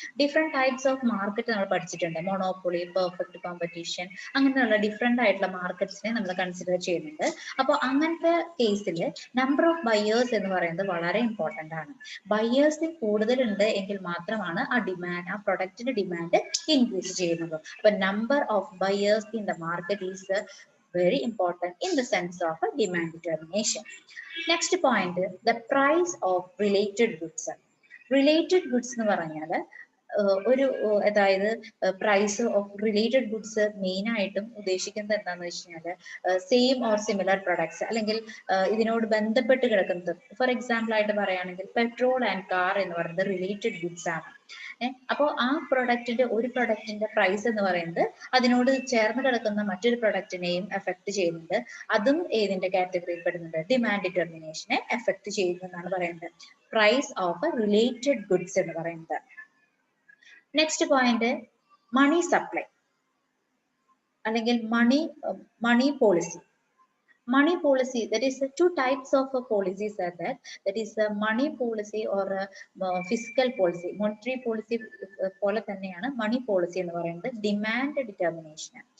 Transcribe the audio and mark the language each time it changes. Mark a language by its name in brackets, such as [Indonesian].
[Malayalam] Different types of market നമ്മൾ പഠിച്ചിട്ടുണ്ട്. Monopoly, perfect competition, അങ്ങനെയുള്ള ഡിഫറെന്റ് ആയിട്ടുള്ള മാർക്കറ്റ്സിനെ നമ്മൾ കൺസിഡർ ചെയ്യുന്നുണ്ട്. അപ്പോൾ അങ്ങനത്തെ കേസിൽ നമ്പർ ഓഫ് ബയേഴ്സ് എന്ന് പറയുന്നത് വളരെ ഇമ്പോർട്ടന്റ് ആണ്. ബയേഴ്സ് കൂടുതലുണ്ട് എങ്കിൽ മാത്രമാണ് ആ പ്രൊഡക്റ്റിന്റെ ഡിമാൻഡ് ഇൻക്രീസ് ചെയ്യുന്നത്. [English] അപ്പൊ number of buyers in the market is very important in the sense of a demand determination. Next point, the price of related goods. [Malayalam] Related goods എന്ന് പറഞ്ഞാൽ ഒരു അതായത് price of related goods main ആയിട്ടും ഉദ്ദേശിക്കുന്നത് എന്താണെന്ന് വെച്ച് കഴിഞ്ഞാൽ സെയിം ഓർ സിമിലർ പ്രൊഡക്ട്സ്, അല്ലെങ്കിൽ ഇതിനോട് ബന്ധപ്പെട്ട് കിടക്കുന്നത്. ഫോർ എക്സാമ്പിൾ ആയിട്ട് പറയുകയാണെങ്കിൽ പെട്രോൾ ആൻഡ് കാർ എന്ന് പറയുന്നത് റിലേറ്റഡ് ഗുഡ്സ് ആണ്. അപ്പോൾ ആ ഒരു പ്രൊഡക്റ്റിന്റെ പ്രൈസ് എന്ന് പറയുന്നത് അതിനോട് ചേർന്ന് കിടക്കുന്ന മറ്റൊരു പ്രൊഡക്റ്റിനെയും എഫക്ട് ചെയ്യുന്നുണ്ട്. അതും ഏതിന്റെ കാറ്റഗറിയിൽ പെടുന്നുണ്ട്? ഡിമാൻഡ് ഡിറ്റർമിനേഷനെ എഫക്ട് ചെയ്യുന്നു എന്നാണ് പറയുന്നത്. പ്രൈസ് ഓഫ് റിലേറ്റഡ് ഗുഡ്സ് എന്ന് പറയുന്നത്. നെക്സ്റ്റ് പോയിന്റ് മണി സപ്ലൈ അല്ലെങ്കിൽ മണി policy. [English] Money policy, that is two types of policies are there. That is a money policy or a fiscal policy. [Malayalam] Monetary policy പോലെ തന്നെയാണ് മണി policy എന്ന് പറയുന്നത്. Demand determination